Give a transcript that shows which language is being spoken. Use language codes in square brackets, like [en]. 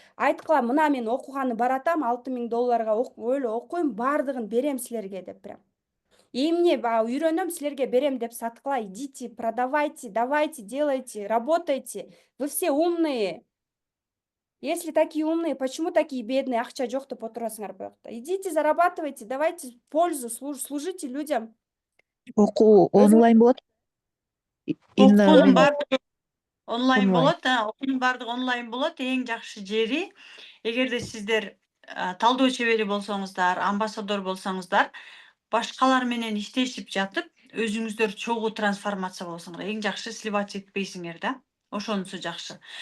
[ky] Айткыла, мына мен окуганы баратам, 6 миң долларга өлө окуйм, бардыгын берем силерге деп прям. Эмне үйрөнөм, силерге берем деп саткыла, [ru] идите, продавайте, давайте, делайте, работайте. Вы все умные. Если такие умные, почему такие бедные, [ky] акча жок деп отурасыңар буякта? [ru] Идите, зарабатывайте, давайте пользу, служите людям. [ky] Окуу онлайн болот? Именно Окуунун баардыгы онлайн Онлайн. болот, окуунун баардыгы онлайн болот. Эң жакшы жери, эгерде сиздер талдоо чебери болсоңуздар, амбассадор болсоңуздар, башкалар менен иштешип жатып, өзүңүздөр чогуу трансформация болсоңор, эң жакшы сливать этпейсиңер да. Ошонусу жакшы.